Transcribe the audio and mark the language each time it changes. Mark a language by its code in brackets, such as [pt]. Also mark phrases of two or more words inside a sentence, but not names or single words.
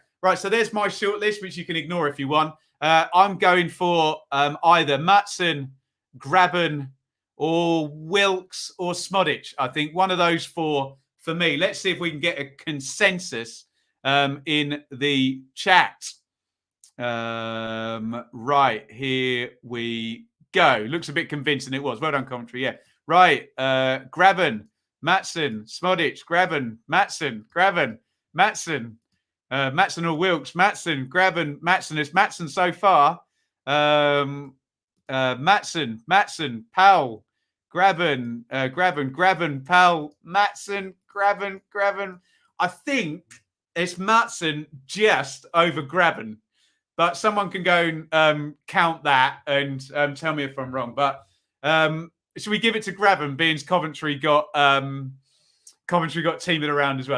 [en] Right, so there's my short list, which you can ignore if you want. I'm going for either Matson, Graben, or Wilkes or Smodic. I think one of those four for me. Let's see if we can get a consensus in the chat. Right, here we go. Looks a bit convincing. It was. Well done, Coventry. Yeah. Right. Graben, Matson, Smodic, Graben, Matson, Graben, Matson. Matson or Wilkes, Matson, Graben, Matson. It's Matson so far. Matson, Powell, Graben, Powell, Matson, Graben. I think it's Matson just over Graben. But someone can go and count that and tell me if I'm wrong. But should we give it to Graben, being Coventry got team of the round as well?